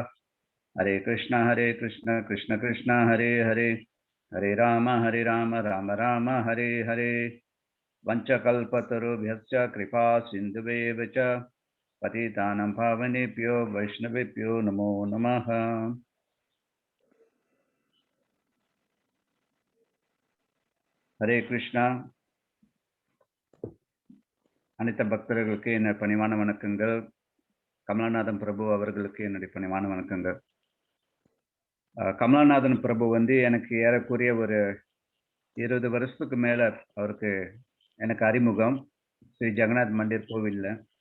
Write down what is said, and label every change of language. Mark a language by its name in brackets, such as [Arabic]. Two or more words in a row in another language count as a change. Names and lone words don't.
[Sanskrit] हरे कृष्ण कृष्ण कृष्ण हरे हरे हरे राम राम राम हरे हरे वाञ्छाकल्पतरुभ्यश्च कृपा सिन्धुवेव च पतितानां पावनेभ्यो वैष्णवेभ्यो नमो नमः. Hare Krishna. [Tamil] அனைத்து பக்தர்களுக்கு என்ன பணிவான வணக்கங்கள். கமலநாதன் பிரபு அவர்களுக்கு என்னுடைய பணிவான வணக்கங்கள். கமலநாதன் பிரபு வந்து எனக்கு ஏறக்குறைய ஒரு 20 வருஷத்துக்கு மேல அவருக்கு எனக்கு அறிமுகம் ஸ்ரீ ஜெகநாத் மந்திர் கோவில்ல.